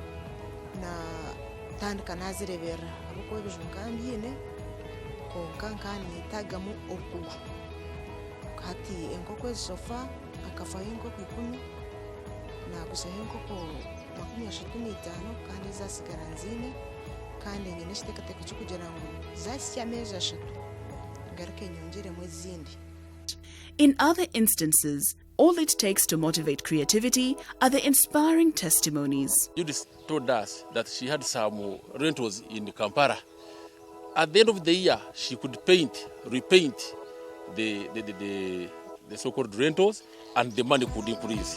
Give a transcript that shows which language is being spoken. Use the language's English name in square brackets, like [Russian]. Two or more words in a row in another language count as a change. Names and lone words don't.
[Nyankole] natandika nazireberera ahabwokuba ebijunga mbyine konka nkanetagamu okugu kati enkoko ezisofa akafayo enkoko 10 naguzaho enkoko 35 kandi zasigara nzine kandi nyine ekiteekateeko ky'okugira ngu zasya amezi 3 ngaruke nyongeremu ezindi. [English] In other instances, all it takes to motivate creativity are the inspiring testimonies. Judith told us that she had some rentals in Kampala. At the end of the year, she could repaint the so-called rentals, and the money could increase.